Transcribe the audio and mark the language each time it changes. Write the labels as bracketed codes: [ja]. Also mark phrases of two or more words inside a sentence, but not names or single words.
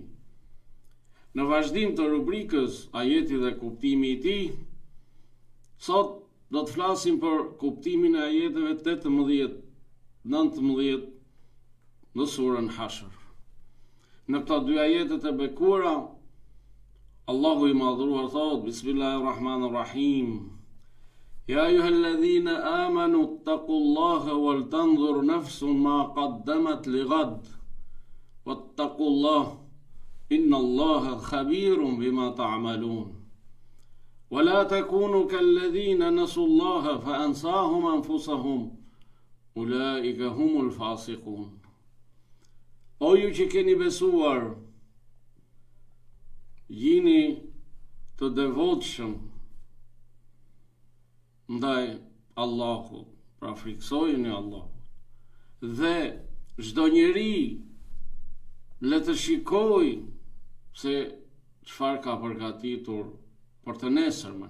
[sq] Në vazhdim të rubrikës ajeti dhe kuptimi i tij, sot do të flasim për kuptimin e ajeteve 18-19 në surën Hashr. Në këto dy ajete të bekuara, Allahu i madhruar thot: [ar] Bismillahirrahmanirrahim. يا أيها الذين آمنوا اتقوا الله ولتنظر نفس ما قدمت لغد واتقوا الله إن الله خبير بما تعملون. ولا تكونوا كالذين نسوا الله فأنساهم أنفسهم أولئك هم الفاسقون. [sq] O ju që keni besuar, jini të devotshëm ndaj Allahut, pra friksojeni Allahut. Dhe çdo njeri le të shikoj se çfarë ka përgatitur për të nesërmen.